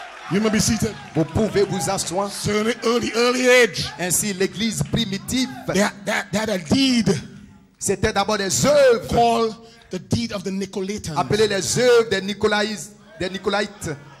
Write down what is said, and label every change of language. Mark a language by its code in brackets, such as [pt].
[en] You may be seated. [fr] Vous pouvez vous asseoir. [en] So in the early age, [fr] Ainsi, l'église primitive, [en] they had a deed [fr] c'était d'abord des œuvres, [en] called the deed of the Nicolaitans. [fr] appelées les œuvres des Nicolaïtes.